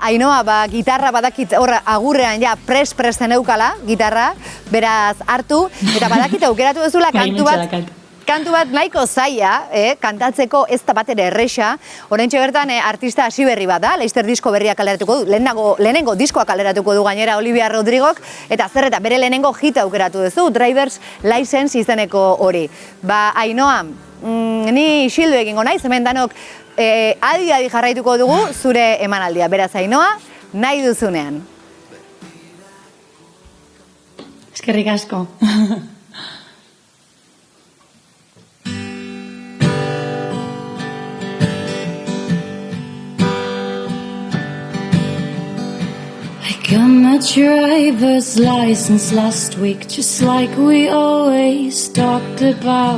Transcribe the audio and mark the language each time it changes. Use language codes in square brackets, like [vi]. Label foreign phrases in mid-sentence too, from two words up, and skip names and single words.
[eu] Ainhoa gitarra badakit horra agurrean ja presten eukala, gitarra, beraz hartu, eta badakit aukeratu duzula kantu bat nahiko zaila, kantatzeko ez da bat ere erresa, oraintxe bertan artista hasi berri bat da, Leister disko berria kaleratuko du, lehenengo diskoa kaleratuko du gainera Olivia Rodrigok, eta zer eta bere lehenengo hita aukeratu duzu, Driver's License izeneko hori. Ainhoa, ni isildu egingo naiz, hemen danok adi jarraituko dugu zure emanaldia. Beraz, Ainhoa, nahi duzunean. Eskerrik asko. [en] Got my driver's license last week, just like we always talked about.